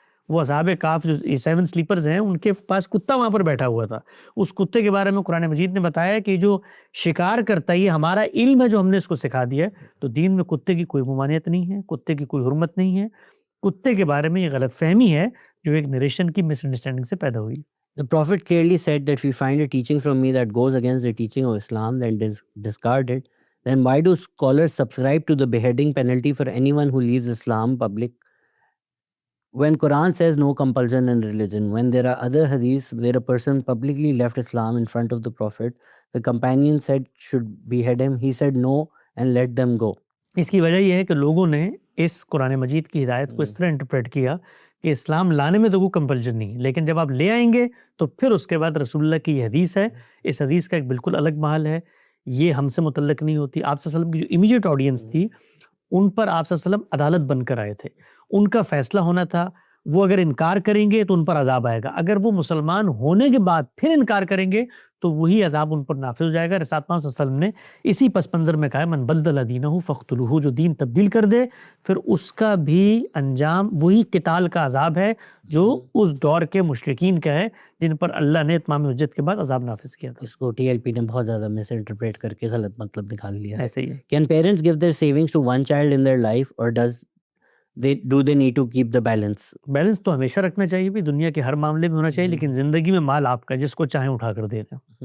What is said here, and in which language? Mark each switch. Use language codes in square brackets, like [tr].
[ur] وہ اصحاب کہف جو 7 سلیپرز ہیں ان کے پاس کتا وہاں پر بیٹھا ہوا تھا۔ اس کتے کے بارے میں قرآن مجید نے بتایا کہ جو شکار کرتا ہے یہ ہمارا علم ہے جو ہم نے اس کو سکھا دیا ہے۔ تو دین میں کتے کی کوئی ممانعت نہیں ہے، کتے کی کوئی حرمت نہیں ہے۔ کتے کے بارے میں یہ غلط فہمی ہے جو ایک نریشن کی مس انڈرسٹینڈنگ سے پیدا ہوئی۔ [en] The Prophet clearly said that if you find a teaching from me that goes against the teaching of Islam, then discard it. Then why do scholars subscribe to the beheading penalty for anyone who leaves Islam public? When Quran says no compulsion in religion, when there are other hadiths where a person publicly left Islam in front of the Prophet, the companion said should behead him. He said no and let them go. [ur] اس کی وجہ یہ ہے کہ لوگوں نے اس قرآن مجید کی ہدایت کو اس طرح انٹرپریٹ کیا کہ اسلام لانے میں تو کوئی کمپلشن نہیں ہے، لیکن جب آپ لے آئیں گے تو پھر اس کے بعد رسول اللہ کی یہ حدیث ہے، اس حدیث کا ایک بالکل الگ محل ہے، یہ ہم سے متعلق نہیں ہوتی۔ آپ صلی اللہ علیہ وسلم کی جو امیجیٹ آڈینس تھی ان پر آپ صلی اللہ علیہ وسلم عدالت بن کر آئے تھے، ان کا فیصلہ ہونا تھا۔ وہ اگر انکار کریں گے تو ان پر عذاب آئے گا، اگر وہ مسلمان ہونے کے بعد پھر انکار کریں گے تو وہی عذاب ان پر نافذ ہو جائے گا۔ رسول اللہ صلی اللہ علیہ وسلم نے اسی پس منظر میں کہا [ar] من بدل دینہ فاقتلوہ، [ur] جو دین تبدیل کر دے پھر اس کا بھی انجام وہی قتال کا عذاب ہے جو اس دور کے مشرکین کا ہے جن پر اللہ نے اتمام حجت کے بعد عذاب نافذ کیا تھا۔ اس کو ٹی ایل پی نے بہت زیادہ مس انٹرپریٹ کر کے غلط مطلب نکال لیا۔ ایسے ہی ہے۔ [en] Can parents give their savings to one child in their life or do they need to keep the balance? [ur] Balance تو ہمیشہ رکھنا چاہیے بھی، دنیا کے ہر معاملے میں ہونا چاہیے، لیکن زندگی میں مال آپ کا، جس کو چاہیں اٹھا کر دے دیں۔